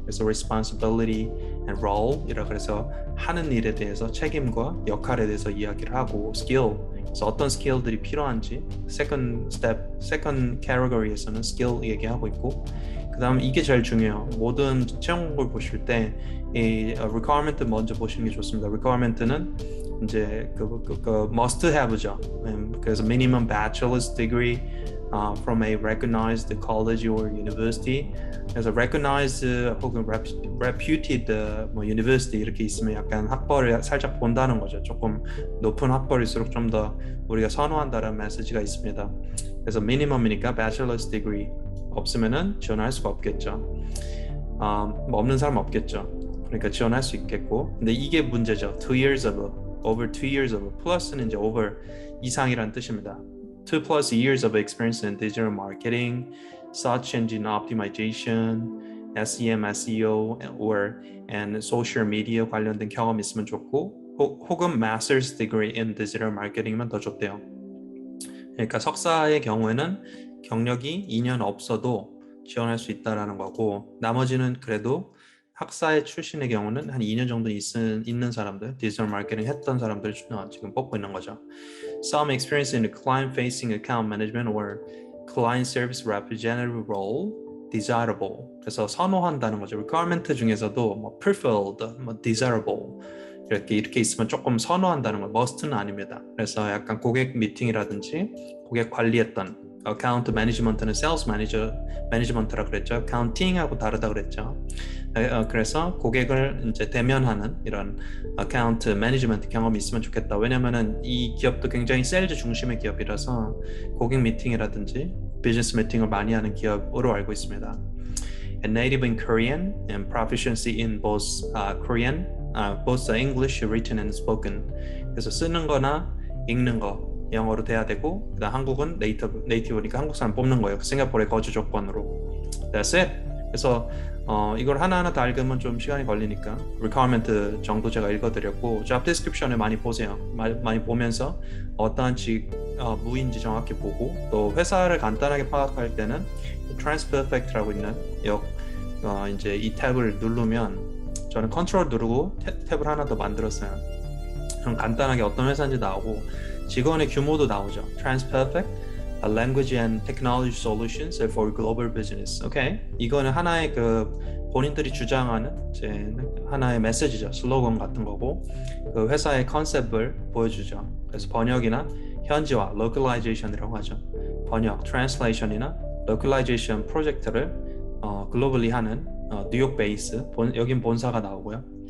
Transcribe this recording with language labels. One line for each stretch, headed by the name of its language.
Korean: 그래서
English: responsibility and role
Korean: 이라 그래서 하는 일에 대해서 책임과 역할에 대해서 이야기를 하고 skill 그래서 어떤 스킬들이 필요한지 second category에서는 skill 얘기하고 있고 그다음 이게 제일 중요해요. 모든 채용을 보실 때 이 requirement 먼저 보시는 게 좋습니다. requirement는 이제 그 must have죠.
English: 그래서 minimum bachelor's degree from a recognized college or university.
Korean: 그래서 recognized 혹은 reputed university 이렇게 있으면 약간 학벌을 살짝 본다는 거죠. 조금 높은 학벌일수록 좀 더 우리가 선호한다는 메시지가 있습니다. 그래서 minimum이니까 bachelor's degree 없으면은 지원할 수가 없겠죠. 없는 사람 없겠죠. 그러니까 지원할 수 있겠고. 근데 이게 문제죠.
English: 2 years of over 2 years of
Korean: 플러스는 이제 over 이상이란 뜻입니다.
English: 2 plus years of experience in digital marketing, search engine optimization, SEM, SEO, and social media
Korean: 관련된 경험이 있으면 좋고 혹은
English: master's degree in digital marketing만 더 좋대요.
Korean: 그러니까 석사의 경우에는 경력이 2년 없어도 지원할 수 있다라는 거고 나머지는 그래도 학사의 출신의 경우는 한 2년 정도 있는 사람들, 디지털 마케팅 했던 사람들 지금 뽑고 있는 거죠.
English: Some experience in client-facing account management or client service representative role desirable.
Korean: 그래서 선호한다는 거죠. requirement 중에서도 preferred, desirable 이렇게 있으면 조금 선호한다는 거. must는 아닙니다. 그래서 약간 고객 미팅이라든지 고객 관리했던 어카운트 매니지먼트는 세일즈 매니지먼트라 그랬죠. 어카운팅하고 다르다 그랬죠. 그래서 고객을 이제 대면하는 이런 어카운트 매니지먼트 경험이 있으면 좋겠다. 왜냐면은 이 기업도 굉장히 세일즈 중심의 기업이라서 고객 미팅이라든지 비즈니스 미팅을 많이 하는 기업으로 알고 있습니다.
English: And native in Korean and proficiency in both Korean both the English written and spoken.
Korean: 그래서 쓰는 거나 읽는 거 영어로 돼야 되고, 그다음 한국은 네이티브니까 한국 사람 뽑는 거예요. 싱가포르의 거주 조건으로.
English: That's it.
Korean: 그래서 이걸 하나하나 다 읽으면 좀 시간이 걸리니까 requirement 정도 제가 읽어드렸고, job description을 많이 보세요. 많이 보면서 어떠한 무인지 정확히 보고, 또 회사를 간단하게 파악할 때는 transperfect라고 있는 이제 이 탭을 누르면, 저는 컨트롤 누르고 탭을 하나 더 만들었어요. 그럼 간단하게 어떤 회사인지 나오고 직원의 규모도 나오죠.
English: transperfect Language and Technology Solutions for Global Business. 오케이?
Korean: 이거는 하나의 본인들이 주장하는 이제 하나의 메시지죠. 슬로건 같은 거고, 그 회사의 컨셉을 보여주죠. 그래서 번역이나 현지화, localization이라고 하죠. 번역, translation이나 localization 프로젝트를 글로벌리 하는 뉴욕 베이스, 여긴 본사가 나오고요.